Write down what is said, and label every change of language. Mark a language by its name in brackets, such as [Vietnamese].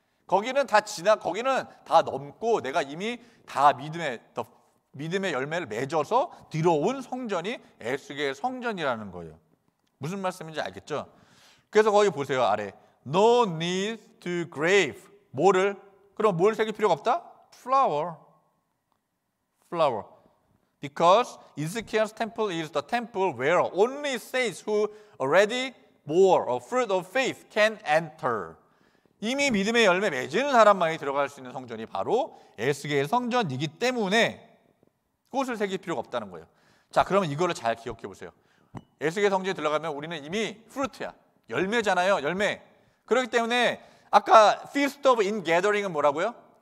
[Korean] 거기는 다 넘고 내가 이미 다 믿음의 열매를 맺어서 들어온 성전이 에스겔 성전이라는 거예요. 무슨 말씀인지 알겠죠? 그래서 거기 보세요, 아래. [English] No need to grave. [Korean] 그럼 뭘 새길 필요가 없다? [English] Flower. Because Ezekiel's temple is the temple where only saints who already bore a fruit of faith can enter. [Korean] 이미 믿음의 열매 맺은 사람만이 들어갈 수 있는 성전이 바로 에스겔 성전이기 때문에 꽃을 새길 필요가 없다는 거예요. 자, 그러면 이거를 잘 기억해 보세요. 에스겔 성전에 들어가면 우리는 이미 프루트야. 열매잖아요. 열매. 그렇기 때문에 아까 Feast of Ingathering은 뭐라고요?